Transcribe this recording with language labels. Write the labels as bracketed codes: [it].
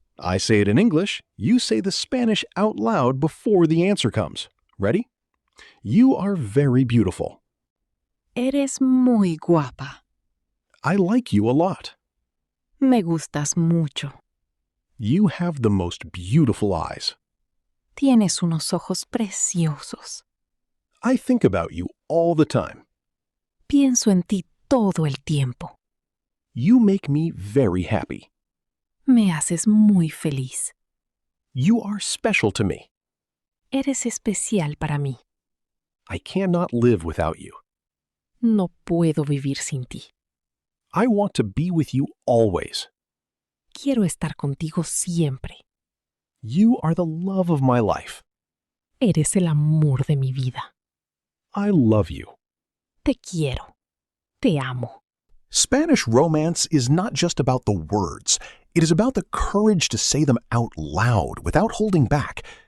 [en] I say it in English, you say the Spanish out loud before the answer comes. Ready? You are very beautiful. [es] Eres muy guapa. [en] I like you a lot. [es] Me gustas mucho. [en] You have the most beautiful eyes. [es] Tienes unos ojos preciosos. [en] I think about you all the time. [es] Pienso en ti todo el tiempo. [en] You make me very happy. [es] Me haces muy feliz. [en] You are special to me. [es] Eres especial para mí. [en] I cannot live without you. [es] No puedo vivir sin ti. [en] I want to be with you always. [es] Quiero estar contigo siempre. [en] You are the love of my life. [es] Eres el amor de mi vida. [en] I love you. [es] Te quiero. Te amo. [en] Spanish romance is not just about the words. It is about the courage to say them out loud without holding back.